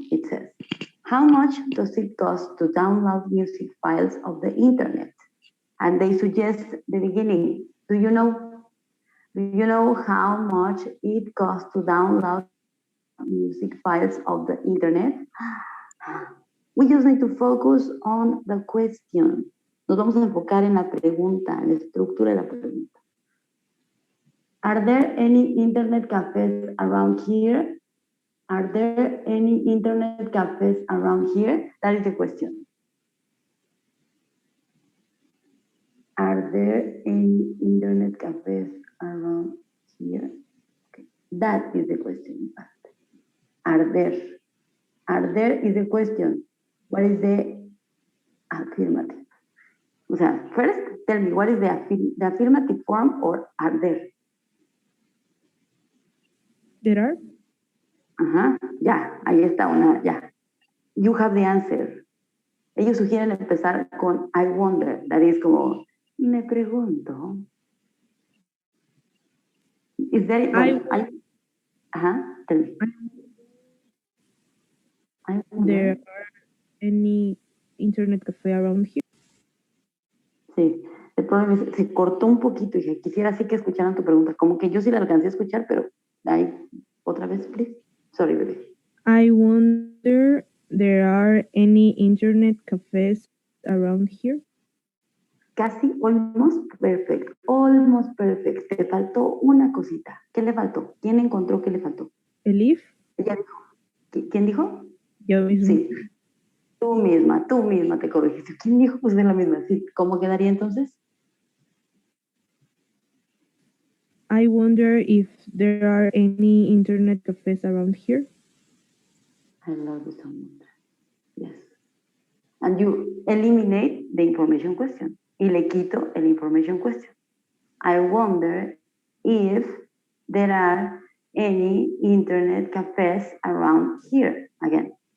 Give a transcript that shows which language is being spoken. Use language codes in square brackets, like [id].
[en] It says, how much does it cost to download music files of the internet? And they suggest the beginning. Do you know how much it costs to download music files of the internet? We just need to focus on the question. [es] Nos vamos a enfocar en la pregunta, en la estructura de la pregunta. [en] Are there any internet cafes around here? Are there any internet cafes around here? That is the question. Are there any internet cafes around here? Okay. That is the question, in fact. Are there? Are there is the question. What is the affirmative? [es] O sea, [en] first, tell me, what is the affirmative form or are there? There are. [es] Ajá, ya, ahí está una, ya. [en] You have the answer. [es] Ellos sugieren empezar con [en] I wonder, that is [es] como, me pregunto. [en] Is there, [es] ajá, [en] tell me. There are any internet cafe around here? [es] Sí, el problema es, se cortó un poquito y quisiera así que escucharan tu pregunta, como que yo sí la alcancé a escuchar, pero ahí, otra vez, [en] please. Sorry, baby. I wonder, there are any internet cafes around here? [es] Casi, [en] almost perfect, almost perfect. [es] Te faltó una cosita. ¿Qué le faltó? ¿Quién encontró qué le faltó? Elif. Ella dijo. ¿Quién dijo? Yo misma. Sí. Tú misma te corregiste. ¿Quién dijo? Pues de la misma. Sí. ¿Cómo quedaría entonces? [en] I wonder if there are any internet cafes around here. I love you so much. Yes. And you eliminate the information question. [es] Y le quito el information question. [en] I wonder if there are any internet cafes around here. Again.